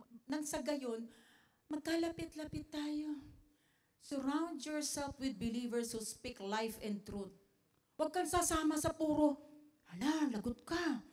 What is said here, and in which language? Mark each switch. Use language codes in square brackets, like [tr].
[tl] Nang sa gayon, magkalapit-lapit tayo. [en] Surround yourself with believers who speak life and truth. [tl] Huwag kang sasama sa puro, lagot ka.